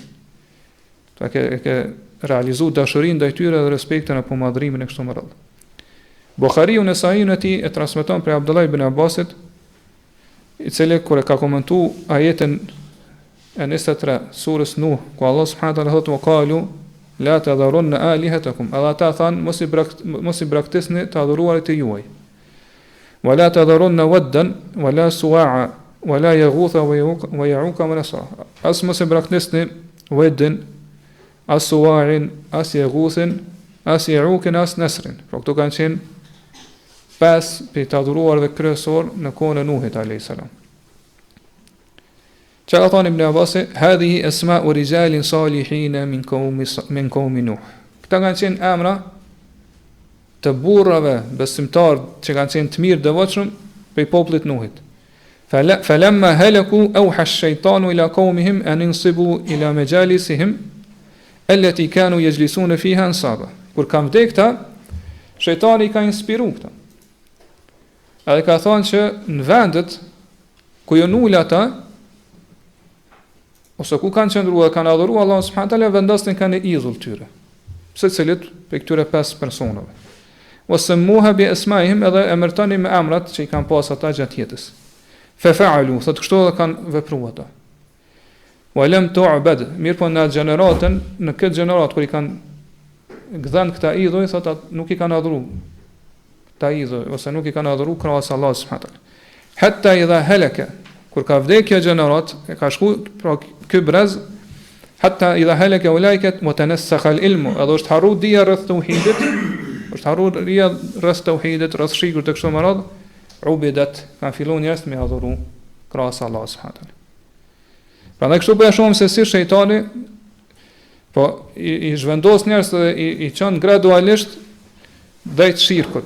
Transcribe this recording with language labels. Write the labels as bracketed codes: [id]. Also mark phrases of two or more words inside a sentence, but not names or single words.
[sq] Ta ke realizuar dashurinë ndaj tyre dhe respektin apo madhrimin e kështu me radhë. Buhariu në Sahihun e tij e transmeton prej Abdullah ibn Abbasit, i cili kur e ka komentuar ajetin e 23 surës Nuh, ku Allah [ar] سبحانه وتعالى [sq] thotë: [ar] "وقالوا لا تذرن آلهتكم", [sq] edhe ata thanë mos i braktisni të adhuruarit e juaj. [ar] "ولا تذرن ودا ولا سواعا ولا يغوث ويعوق ونسرا", [sq] as mos i braktisni waddin, as suwa'in, as yaghuthin, as ya'uqin, as nasrin. Pra këto kanë qenë 5 për të adhuruarve kryesor në kohën e Nuhit [ar] عليه السلام. [sq] Që ka thonë Ibn Abbasi, [ar] "هذه أسماء رجال صالحين من قوم نوح". [sq] Këta kanë qenë emra të burrave besimtar që kanë qenë të mirë devotshëm prej popullit Nuhit. [ar] فلما هلكوا أوحى الشيطان إلى قومهم أن انصبوا إلى مجالسهم التي كانوا يجلسون فيها أنصابا. [sq] Kur kanë vdekur këta, shejtani ka inspiruar këta. Edhe ka thonë që në vendet ku janë ul ata ose ku kanë qëndruar, kanë adhuruar Allahun [ar] سبحانه وتعالى, [sq] vendosin kanë idhull tyre. Secilit për këtyre 5 personave. Ose [ar] سموها بأسمائهم, [sq] edhe emërtoni me emrat që i kanë pas ata gjatë jetës. [ar] ففعلوا, [sq] thotë kështu edhe kanë vepruar ata. [ar] ولم تعبد, [sq] mirë po në gjeneratën, në këtë gjenerat kur i kanë gdhën këta idhuj, thotë nuk i kanë adhuruar ta idhuj, ose nuk i kanë adhuruar krahas Allahut [ar] سبحانه وتعالى. حتى إذا هلك, [sq] kur ka vdekë kjo gjenerat, e ka shku pra ky brez, [ar] حتى إذا هلك أولئك وتنسخ العلم, [sq] edhe është harru dia rreth tauhidit, është harru dia rreth tauhidit, rreth shirkut të kështu me radhë, ubidat, kanë filluar njerëz me adhuru krahas Allahut [ar] سبحانه وتعالى. [sq] Prandaj kështu po e shohim se si shejtani po i zhvendos njerëz dhe i çon gradualisht drejt shirkut.